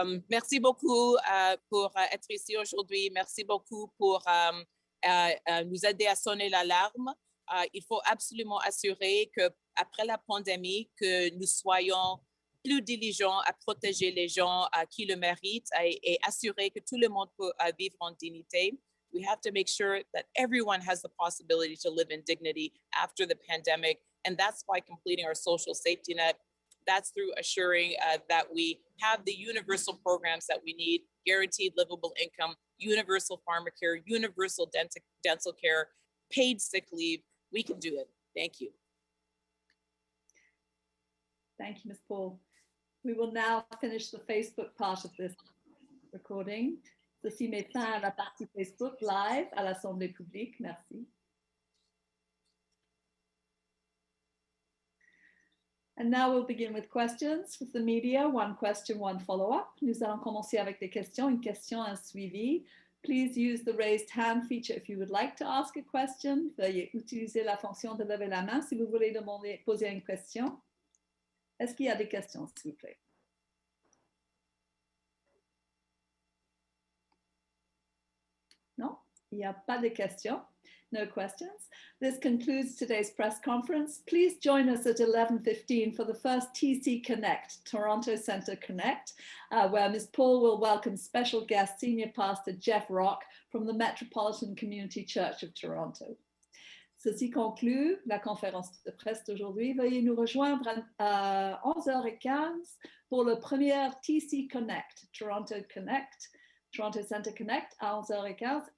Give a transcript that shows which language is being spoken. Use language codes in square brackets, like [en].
[fr] Merci beaucoup pour être ici aujourd'hui. Merci beaucoup pour nous aider à sonner l'alarme. Il faut absolument assurer qu'après la pandémie, que nous soyons plus diligents à protéger les gens qui le méritent et assurer que tout le monde peut vivre en dignité. [en] We have to make sure that everyone has the possibility to live in dignity after the pandemic. And that's by completing our social safety net. That's through assuring that we have the universal programs that we need, guaranteed livable income, universal pharmacare, universal dental care, paid sick leave. We can do it. Thank you. Thank you, Ms. Paul. We will now finish the Facebook part of this recording. [fr] Ceci met fin à la partie Facebook live à l'Assemblée publique. Merci. [en] And now we'll begin with questions with the media. One question, one follow-up. [fr] Nous allons commencer avec des questions, une question, un suivi. [en] Please use the raised hand feature if you would like to ask a question. [fr] Veuillez utiliser la fonction de lever la main si vous voulez poser une question. Est-ce qu'il y a des questions, s'il vous plaît? Non, il n'y a pas de questions. [en] No questions. This concludes today's press conference. Please join us at 11:15 for the first TC Connect, Toronto Centre Connect, where Ms. Paul will welcome special guest Senior Pastor Jeff Rock from the Metropolitan Community Church of Toronto. [fr] Ceci conclut la conférence de presse d'aujourd'hui. Veuillez nous rejoindre à 11h15 pour le premier TC Connect, Toronto Center Connect à 11h15.